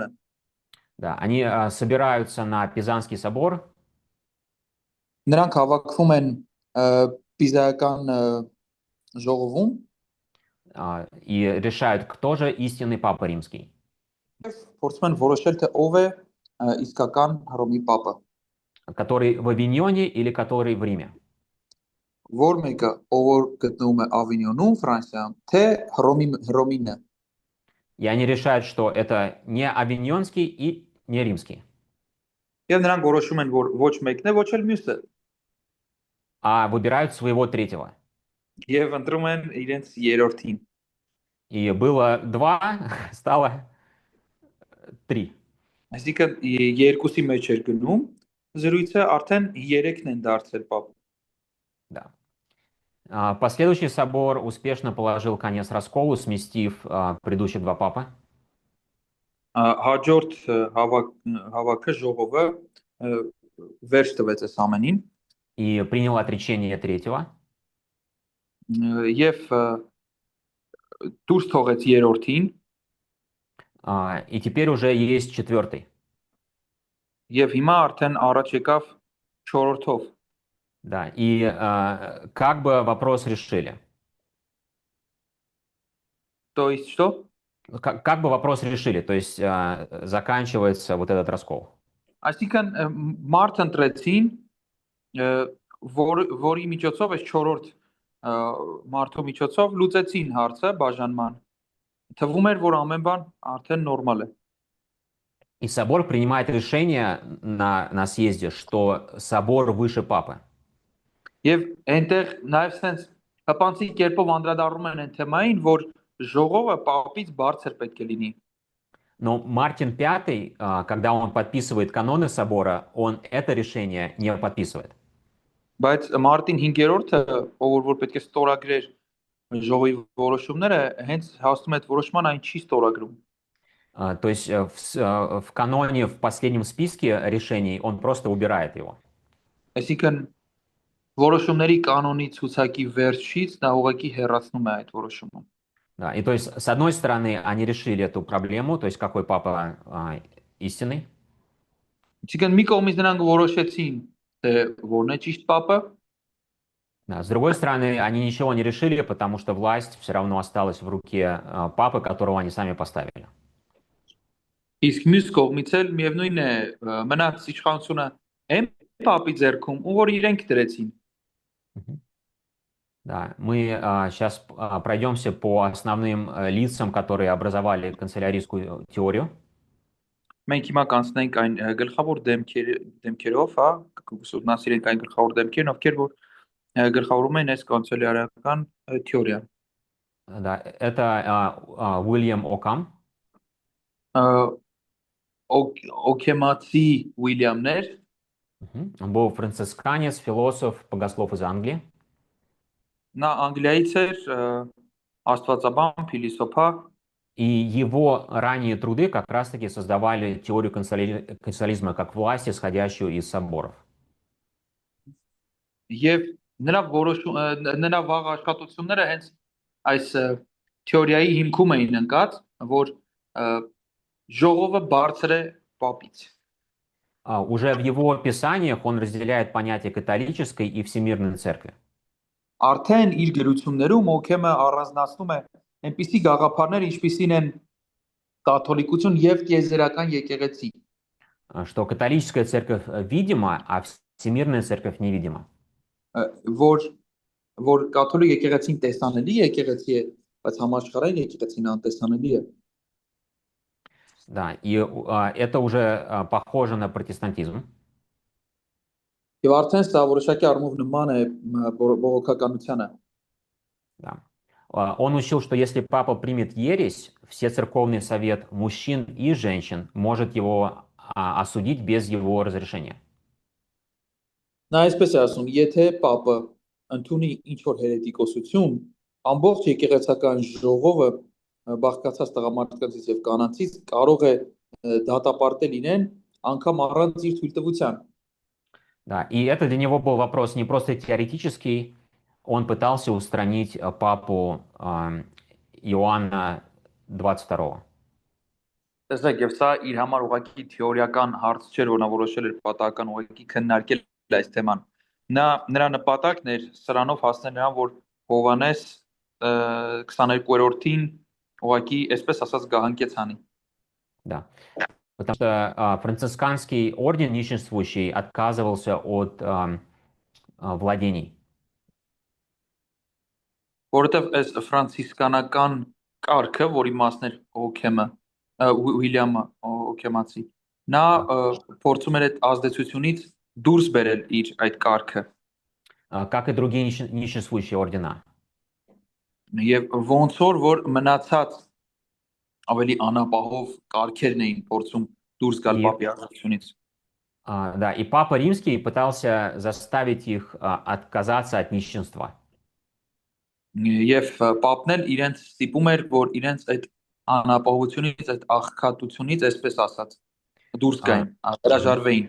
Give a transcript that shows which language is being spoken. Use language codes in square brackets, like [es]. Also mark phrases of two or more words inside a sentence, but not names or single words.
[ru] Да, они собираются на Пизанский собор. [hy] Նրանք հավաքվում են պիզայական ժողովում [ru] и решают, кто же истинный папа римский. [hy] Փորձում են որոշել, թե ով է իսկական Հռոմի պապը։ [ru] Который в Авиньоне или который в Риме. [hy] Որ մեկը ով որ գտնվում է Ավինյոնում, Ֆրանսիայում, թե Հռոմինը։ [ru] И они решают, что это не авиньонский и не римский. [hy] Եվ նրանք որոշում են, որ ոչ մեկն է, ոչ էլ մյուսը։ [ru] А выбирают своего третьего. [hy] Եվ ընտրում են իրենց երրորդին։ [ru] И было 2, стало 3. [hy] Այսինքն երկուսի մեջ էր գնում, զրույցը արդեն 3-ն են դարձել պապ։ [ru] Да. Последующий собор успешно положил конец расколу, сместив предыдущих 2 папы. [hy] Հաջորդ հավաքը ժողովը վերջ տվեց այս ամենին [ru] и принял отречение третьего. [hy] Եվ դուրս թողեց երրորդին [ru] и теперь уже есть 4-й. [hy] Եվ հիմա արդեն առաջ եկավ 4-ով։ [ru] Да, и как бы вопрос решили? То есть что? Как бы вопрос решили? То есть заканчивается вот этот раскол. [hy] Այսինքն մարդ ընտրեցին, որի միջոցով այս 4-րդ մարդու միջոցով լուծեցին հարցը բաժանման։ Թվում էր, որ ամեն բան արդեն նորմալ է։ [ru] И собор принимает решение на съезде, что собор выше папы. [hy] Եվ այնտեղ նաև sense հպանցիկ կերպով անդրադառնում են այն թեմային, որ ժողովը պապից բարձր պետք է լինի։ [ru] Но Мартин V, когда он подписывает каноны собора, он это решение не подписывает. [hy] Բայց Մարտին 5-րդը, ով որ պետք է ստորագրեր ժողովի որոշումները, հենց հասնում է այդ որոշման այն չի ստորագրում։ [ru] То есть в каноне, в последнем списке решений, он просто убирает его. [hy] Այսինքն որոշումների կանոնի ցուցակի վերջից նա ուղղակի հեռացնում է այդ որոշումը։ [ru] Да, и то есть, с одной стороны, они решили эту проблему, то есть какой папа истинный. [hy] Այսինքն մի կողմից նրանք որոշեցին, թե որն է ճիշտ պապը։ [ru] Да, с другой стороны, они ничего не решили, потому что власть все равно осталась в руке папы, которого они сами поставили. [hy] Իսկ մյուս կողմից էլ միևնույն է մնաց իշխանությունը այն պապի ձեռքում, ում որ իրենք դրեցին։ [ru] Да, мы сейчас пройдемся по основным лицам, которые образовали канцелярийскую теорию. [hy] Մենք հիմա կանցնենք այն գլխավոր դեմքերով, հա, կուսումնասիրենք այն գլխավոր դեմքերն, ովքեր որ գլխավորում են այս կանցելյարական թեորիան։ [ru] Да, это Уильям Окам. [hy] օքեմացի Ուիլյամներ, [ru] Он был францисканец, философ, богослов из Англии. [hy] նա Անգլիայից էր, աստվածաբան, փիլիսոփա, [ru] И его ранние труды как раз-таки создавали теорию консолидизма как власть, исходящую из соборов. [hy] եւ նրա վաղ աշխատությունները հենց այս թեորիայի հիմքում էին ընկած, որ ժողովը բարձր է պապից։ [ru] Уже в его писаниях он разделяет понятия католической и всемирной церкви. [hy] Արդեն իր գրություններում Օքեմը առանձնացնում է այնպիսի գաղափարներ, ինչպիսին են կաթոլիկություն եւ տիեզերական եկեղեցի։ [ru] Что католическая церковь видима, а всемирная церковь невидима. [hy] որ կաթոլիկ եկեղեցին տեսանելի եկեղեցի է, բայց համաշխարհային եկեղեցին անտեսանելի է։ [ru] Да, и это уже похоже на протестантизм. [hy] Եվ արդեն սա որոշակի առումով նման է բողոքականությանը։ [ru] Да. Он учил, что если папа примет ересь, Всецерковный совет мужчин и женщин может его осудить без его разрешения. [hy] Նա այսպես է ասում, եթե Պապը ընդունի ինչ-որ հերետիկոսություն, ամբողջ եկեղեցական ժողովը բաղկացած տղամարդկանցից եւ կանանցից կարող է դատապարտել իրեն անգամ առանց իր թույլտվության։ [ru] Да, и это для него был вопрос не просто теоретический, он пытался устранить папу Иоанна 22. [hy] Տեսեք, եւ սա իր համար ուղղակի թեորիական հարց չէր, որ նա որոշել էր պատահական ուղղակի քննարկել այս թեման։ Նրա նպատակն էր սրանով հասնել նրան, որ Հովանես 22-րդին ուղղակի, այսպես ասած, գահանքեց անի։ [ru] Да. Потому что францисканский орден нищенствующий отказывался от владений. [hy] Որովհետև այս ֆրանցիսկանական կարգը, որի մասն էր Օքեմը, Ուիլյամը Օքեմացի, նա փորձում էր այդ ազդեցությունից դուրս բերել իր այդ կարգը։ [ru] Как и другие нищенствующие ордена. [hy] Եվ ոնց որ մնացած ավելի անապահով կարգերն էին փորձում դուրս գալ պապի ազդեցությունից։ [ru] Да, и Папа Римский пытался заставить их отказаться от нищенства. [hy] Եվ պապն էլ իրենց ստիպում էր, որ իրենց այդ անապահովությունից, այդ աղքատությունից, այսպես ասած, դուրս գային, հրաժարվեին։